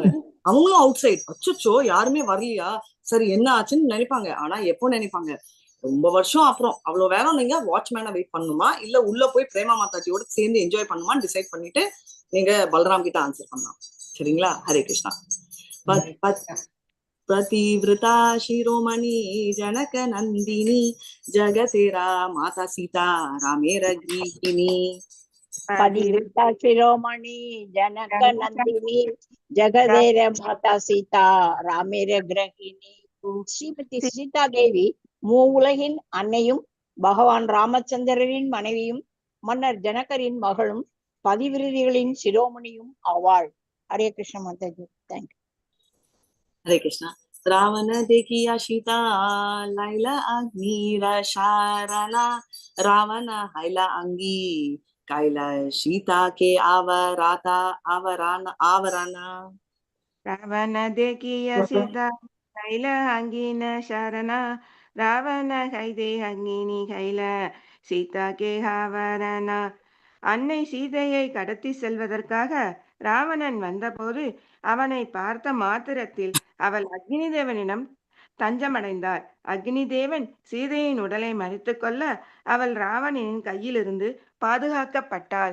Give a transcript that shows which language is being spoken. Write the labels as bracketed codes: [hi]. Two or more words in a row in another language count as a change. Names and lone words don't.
[ta] அவங்களும் அவுட் சைட், அச்சோ யாருமே வரலையா, சரி என்ன ஆச்சுன்னு நினைப்பாங்க. ஆனா எப்போ நினைப்பாங்க, ரொம்ப வருஷம் அப்புறம். அவ்வளவு வேறம் நீங்க வாட்ச்மேனை வெயிட் பண்ணுமா இல்ல உள்ள போய் பிரேமா மாதாஜியோட சேர்ந்து என்ஜாய் பண்ணுமான்னு டிசைட் பண்ணிட்டு நீங்க பலராம் கிட்ட ஆன்சர் பண்ணலாம். சரிங்களா? ஹரே கிருஷ்ணா. [bn] পতিব্রতা শিরোমণি জনক নন্দিনী জগতের মাতা সীতা রামের গৃহিণী। পতিব্রতা শিরোমণি জনক নন্দিনী জগতের মাতা সীতা রামের গৃহিণী. [ta] ஸ்ரீமதி சீதா தேவி மூவுலகின் அன்னையும் பகவான் ராமச்சந்திரரின் மனைவியும் மன்னர் ஜனகரின் மகளும் பதிவிருதிகளின் சிரோமணியும் ஆவாள். ஹரே கிருஷ்ண மாதாஜி. தேங்க்யூ. [hi] हरे कृष्णा। [bn] রাবণ দেখিয়া সীতা লইলা অগ্নির শরণ রাবণ হৈতে অগ্নি কৈলা সীতা কে আবরণ রাবণ দেখিয়া সীতা কৈল অগ্নির শরণ রাবণ হৈতে অগ্নি কৈল সীতা কে আবরণ. [ta] அன்னை சீதையை கடத்தி செல்வதற்காக ராவணன் வந்தபோது அவனை பார்த்த மாத்திரத்தில் அவள் அக்னி தேவனிடம் தஞ்சமடைந்தாள். அக்னி தேவன் சீதையின் உடலை மறித்து கொள்ள அவள் ராவணனின் கையிலிருந்து பாதுகாக்கப்பட்டாள்.